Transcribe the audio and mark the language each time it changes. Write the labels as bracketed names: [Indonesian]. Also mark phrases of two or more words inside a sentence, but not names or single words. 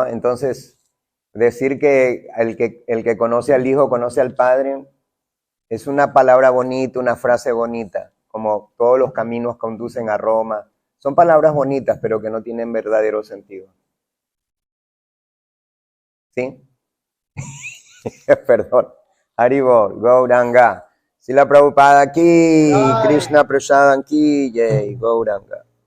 [Spanish] Entonces, decir que el que conoce al Hijo conoce al Padre es una palabra bonita, una frase bonita, como todos los caminos conducen a Roma. Son palabras bonitas, pero que no tienen verdadero sentido. ¿Sí? Perdón. [Sanskrit] Haribol, Gauranga. [Spanish] Srila Prabhupada aquí, Krishna Prasadam aquí, Jai, Gauranga.